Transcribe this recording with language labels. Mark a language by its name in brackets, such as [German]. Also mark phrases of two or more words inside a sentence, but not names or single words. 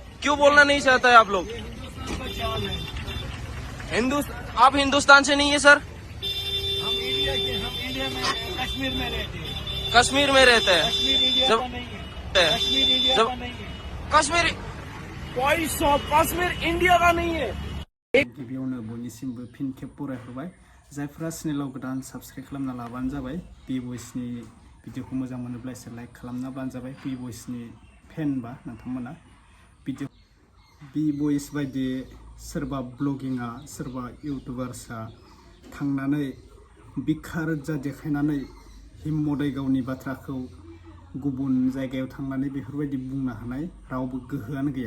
[Hindi] क्यों बोलना नहीं चाहता है आप लोग? आप हिंदुस्तान से नहीं है सर? हम इंडिया में कश्मीर में रहते हैं। कश्मीर में रहते हैं। जब कश्मीर [English] voice of Kashmir [Hindi] इंडिया का नहीं है। [Bodo] गिबियावनो बयनिसिमबो फिन खेब बरायहरबाय। जायफोरा चेनेलाव गोदान साबस्क्राइब खालामना लाबानो जाबाय। बि भइसनि भिडिअखौ मोजां मोनोब्ला एसे लाइक खालामनाबानो जाबाय। बि भइसनि फेनबा नोंथांमोना भिडिअ बि भइस बायदि सोरबा ब्लगिंआ सोरबा इउटुबार्सआ थांनानै बिखा रोजा देखायनानै हिम्मदै गावनि बाथ्राखौ गुबुन जायगायाव थांनानै बेफोरबायदि बुंनो हानाय रावबो गोहोआनो गैया।